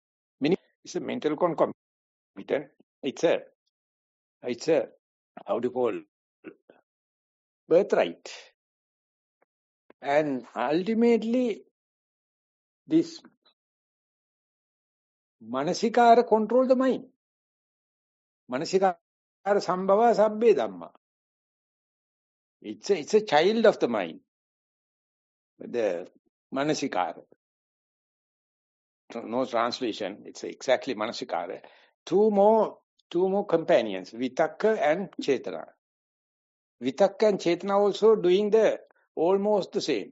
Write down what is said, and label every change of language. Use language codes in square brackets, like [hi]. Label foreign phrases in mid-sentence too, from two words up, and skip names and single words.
[en] It's a mental concomitant. It's a how to call birthright. And ultimately, this manasikara control the mind. [pi] Manasikara sambhava sabbe dhamma. [en] It's a child of the mind. The manasikara. No translation. It's exactly manasikara. Two more companions, Vitakka and Chetana. Vitakka and Chetana also doing almost the same.